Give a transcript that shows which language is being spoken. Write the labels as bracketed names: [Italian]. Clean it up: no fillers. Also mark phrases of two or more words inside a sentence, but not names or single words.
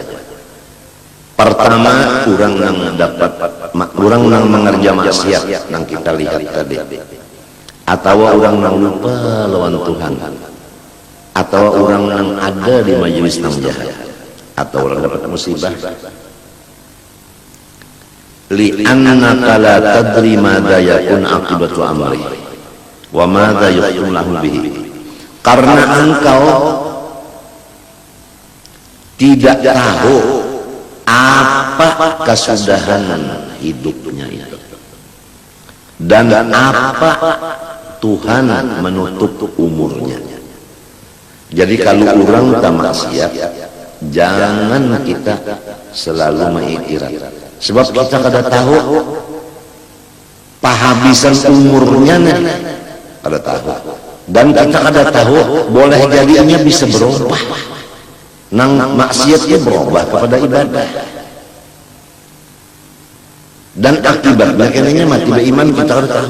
[Banjar] Pertama, orang nang mengerja maksiat nang kita lihat tadi, atau orang nang lupa lawan Tuhan, atau orang nang ada di majelis nang jahat, atau orang dapat musibah. [Arabic] لأنك لا تدري ماذا يكون عاقبة أمره وماذا يحكم له به. [Indonesian] Karena engkau tidak tahu apa kesudahan hidupnya itu, dan apa Tuhan menutup umurnya. Jadi kalau orang tak maksiat, jangan kita selalu mengiktiraf, [Banjar] sebab kita kada tahu pahabisan umurnya, kada tahu. Dan kita kada tahu, boleh jadinya bisa berubah, nang maksiatnya berubah kepada ibadah, dan akibatnya kayaknya mati beriman kita kada tahu.